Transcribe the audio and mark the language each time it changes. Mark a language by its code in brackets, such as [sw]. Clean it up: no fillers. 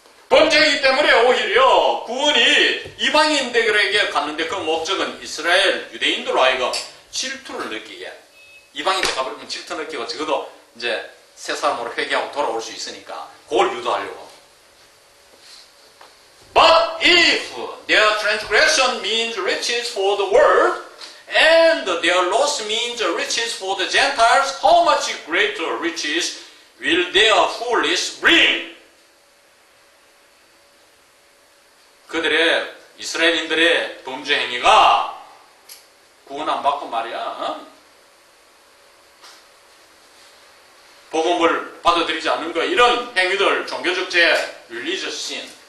[ko] 범죄이기 때문에 오히려 구원이 이방인들에게 갔는데 그 목적은 이스라엘 유대인들로 하여금 질투를 느끼게. 이방인들 가버리면 질투 느끼고 적어도 이제 새 사람으로 회개하고 돌아올 수 있으니까 그걸 유도하려고. [en] But if their transgression means riches for the world and their loss means riches for the Gentiles, how much greater riches will their foolish bring? [ko] 그들의 이스라엘인들의 범죄 행위가 구원 안 받고 말이야. 복음을 받아들이지 않는 거 이런 행위들 종교적 죄, religious sin.